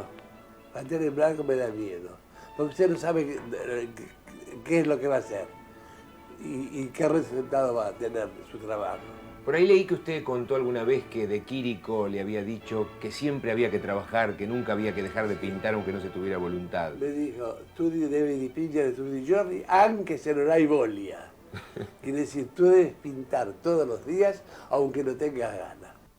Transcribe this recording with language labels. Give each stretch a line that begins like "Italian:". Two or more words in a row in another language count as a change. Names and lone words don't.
Spanish: La tela en blanco me da miedo. Porque usted no sabe qué es lo que va a hacer y qué resultado va a tener su trabajo. Por ahí leí que usted contó alguna vez que de Quirico le había dicho que siempre había que trabajar, que nunca había que dejar de pintar aunque no se tuviera voluntad. Me dijo, tú debes
Italian: dipingere tutti i giorni anche se non hai voglia.
Spanish: Quiere decir, tú debes pintar todos los días aunque no tengas ganas.